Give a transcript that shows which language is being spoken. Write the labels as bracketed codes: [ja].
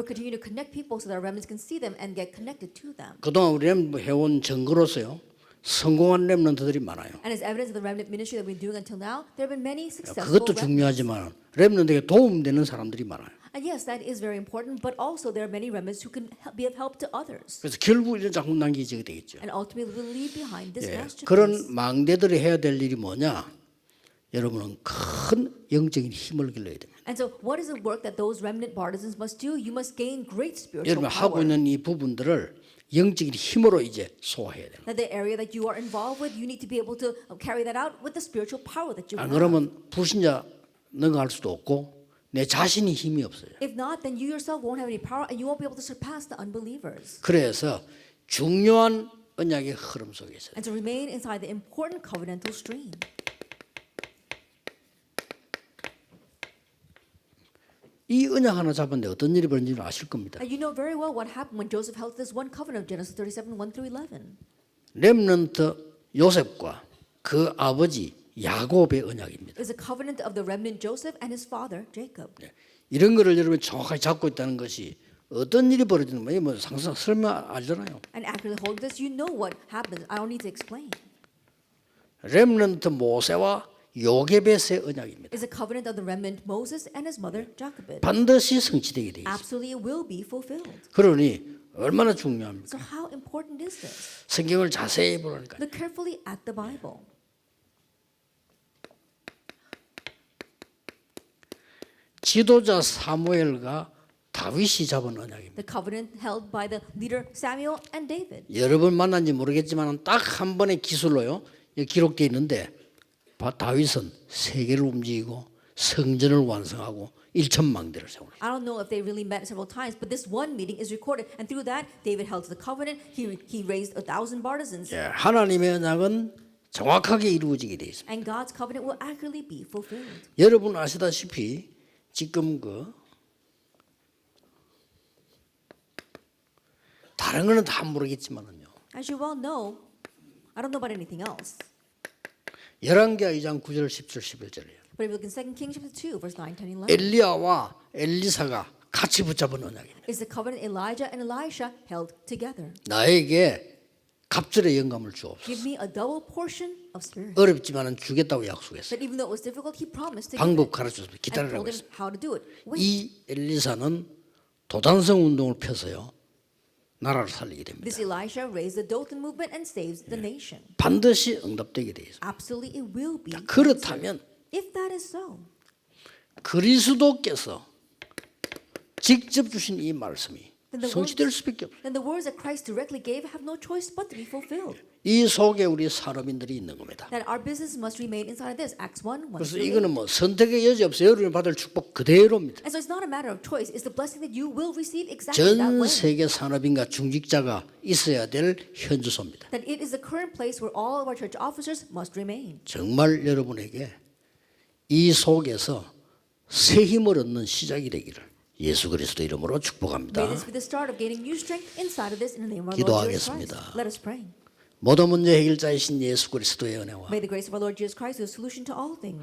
[en] We're continuing to connect people so that our remnants can see them and get connected to them. [ko] 그동안 우리 렘넌트 해온 증거로서요. 성공한 렘넌트들이 많아요. [en] And as evidence of the remnant ministry that we've been doing until now, there have been many successful [ko] 그것도 [en] remnants. [ko] 중요하지만 렘넌트에게 도움되는 사람들이 많아요. [en] And yes, that is very important, but also there are many remnants who can be of help to others. [ko] 그래서 결국 이런 작품 남기게 되겠죠. [en] And ultimately will leave behind this [ko] 예, [en] masterpiece. [ko] 그런 망대들이 해야 될 일이 뭐냐? 여러분은 큰 영적인 힘을 길러야 됩니다. [en] And so what is the work that those remnant partisans must do? You must gain great spiritual [ko] 여러분 하고 [en] power. [ko] 있는 이 부분들을 영적인 힘으로 이제 소화해야 돼요. [en] That the area that you are involved with, you need to be able to carry that out with the spiritual power that you [ko] 안 [en] have. [ko] 그러면 불신자 능가할 수도 없고 내 자신이 힘이 없어요. [en] If not, then you yourself won't have any power and you won't be able to surpass the unbelievers. [ko] 그래서 중요한 언약의 흐름 속에 있어요. [en] And to remain inside the important covenantal stream. [ko] 이 언약 하나 잡았는데 어떤 일이 벌어진지 아실 겁니다. [en] And you know very well what happened when Joseph held this one covenant of Genesis 37, 1 through 11. [ko] 렘넌트 요셉과 그 아버지 야곱의 언약입니다. [en] It's a covenant of the remnant Joseph and his father Jacob. [ko] 이런 거를 여러분이 정확하게 잡고 있다는 것이 어떤 일이 벌어지는 거예요? 뭐 상상 설명 알잖아요. [en] And accurately hold this, you know what happens. I don't need to explain. [ko] 렘넌트 모세와 요게벳의 언약입니다. [en] It's a covenant of the remnant Moses and his mother Jochebed. [ko] 반드시 성취되게 돼 있어요. [en] Absolutely, it will be fulfilled. [ko] 그러니 얼마나 중요합니까? [en] So how important is this? [ko] 성경을 자세히 보라니까. [en] Look carefully at the Bible. [ko] 지도자 사무엘과 다윗이 잡은 언약입니다. [en] The covenant held by the leader Samuel and David. [ko] 여러 번 만난지 모르겠지만 딱 한 번의 기술로요. 기록되어 있는데 다윗은 세계를 움직이고 성전을 완성하고 1천망대를 세우는. [en] I don't know if they really met several times, but this one meeting is recorded, and through that, David held to the covenant. He raised 1,000 partisans, [ko] 예, 하나님의 언약은 정확하게 이루어지게 돼 있습니다. [en] and God's covenant will accurately be fulfilled. [ko] 여러분 아시다시피 지금 다른 거는 다 모르겠지만은요. [en] As you well know, I don't know about anything else, [ko] 열왕기하 2장 9절 10절 11절이에요. [en] But if you look in 2 Kings chapter 2, verse 9, 10, 11, [ko] 엘리야와 엘리사가 같이 붙잡은 언약입니다. [en] is the covenant Elijah and Elisha held together. [ko] 나에게 갑절의 영감을 주옵소서. [en] Give me a double portion of spirit. [ko] 어렵지만은 주겠다고 약속했어요. [en] That even though it was difficult, he promised to give [ko] 방법 [en] it. [ko] 가르쳐서 [en] And [ko] 기다리라고 [en] told him [ko] 했어요. [en] how to do it. Wait. [ko] 이 엘리사는 도단성 운동을 펴서요 나라를 살리게 됩니다. [en] This Elisha raised the Dothan movement and saves the nation. [ko] 반드시 응답되게 돼 있어요. [en] Absolutely, it will be. [ko] 그렇다면 [en] If that is so, [ko] 그리스도께서 직접 주신 이 말씀이 [en] then the [ko] 성취될 수밖에 없어요. [en] then the words that Christ directly gave have no choice but to be fulfilled. [ko] 이 속에 우리 산업인들이 있는 겁니다. [en] That our business must remain inside of this. Acts 1, 1 [ko] 그래서 [en] through 8. [ko] 이거는 뭐 선택의 여지 없어요. 여러분이 받을 축복 그대로입니다. [en] And so it's not a matter of choice. It's the blessing that you will receive exactly that [ko] 전 [en] way. [ko] 세계 산업인과 중직자가 있어야 될 현주소입니다. [en] That it is the current place where all of our church officers must remain. [ko] 정말 여러분에게 이 속에서 새 힘을 얻는 시작이 되기를 예수 그리스도 이름으로 축복합니다. [en] May this be the start of gaining new strength inside of this in the name of our Lord Jesus Christ. [ko] 기도하겠습니다. [en] Let us pray. [ko] 모든 문제 해결자이신 예수 그리스도의 은혜와 [en] May the grace of our Lord Jesus Christ be the solution to all things.